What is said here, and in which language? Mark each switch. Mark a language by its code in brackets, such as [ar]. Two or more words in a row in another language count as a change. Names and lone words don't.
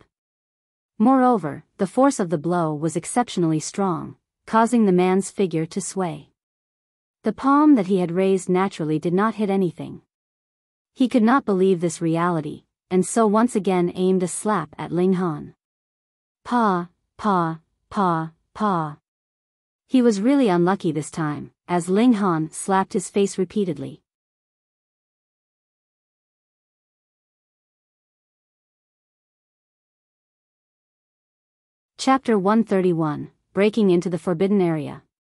[en] Moreover, the force of the blow was exceptionally strong, causing the man's figure to sway. The palm that he had raised naturally did not hit anything. He could not believe this reality, and so once again aimed a slap at Ling Han. Pa, pa, pa, pa. He was really unlucky this time, as Ling Han slapped his face repeatedly. Chapter 131, Breaking into the Forbidden Area.